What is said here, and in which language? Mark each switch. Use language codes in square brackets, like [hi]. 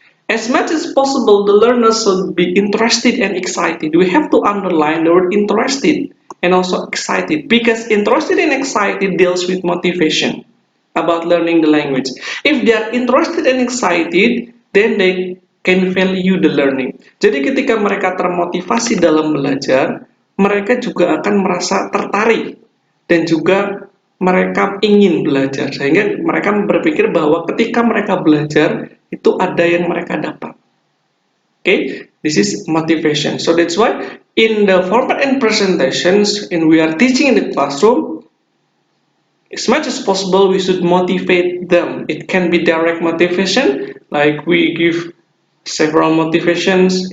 [en] As much as possible, the learners should be interested and excited. We have to underline the word interested and also excited, because interested and excited deals with motivation about learning the language. If they are interested and excited, then they can value the learning. [id] Jadi ketika mereka termotivasi dalam belajar, mereka juga akan merasa tertarik dan juga mereka ingin belajar, sehingga mereka berpikir bahwa ketika mereka belajar itu ada yang mereka dapat. [en] Okay, this is motivation. So that's why in the format and presentations, and we are teaching in the classroom, as much as possible we should motivate them. It can be direct motivation, like we give several motivations.